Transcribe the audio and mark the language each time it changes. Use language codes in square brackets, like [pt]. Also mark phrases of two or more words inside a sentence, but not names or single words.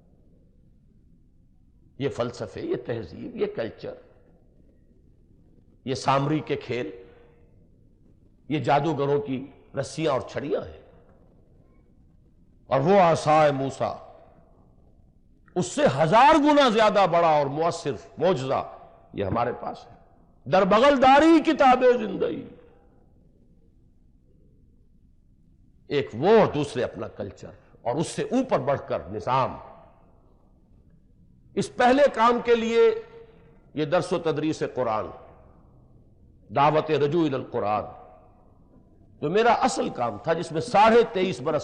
[ur] یہ فلسفے، یہ تہذیب، یہ کلچر، یہ سامری کے کھیل، یہ جادوگروں کی رسیاں اور چھڑیاں ہیں، اور وہ عصائے موسیٰ اس سے 1000 گنا زیادہ بڑا اور مؤثر معجزہ یہ ہمارے پاس ہے۔ [fa] در بغل داری کتاب زندگی، [ur] ایک وہ اور دوسرے اپنا کلچر، اور اس سے اوپر بڑھ کر نظام۔ اس پہلے کام کے لیے یہ درس و تدریس قرآن، دعوت [ar] رجوع الی القرآن، [ur] جو میرا اصل کام تھا، جس میں 23.5 برس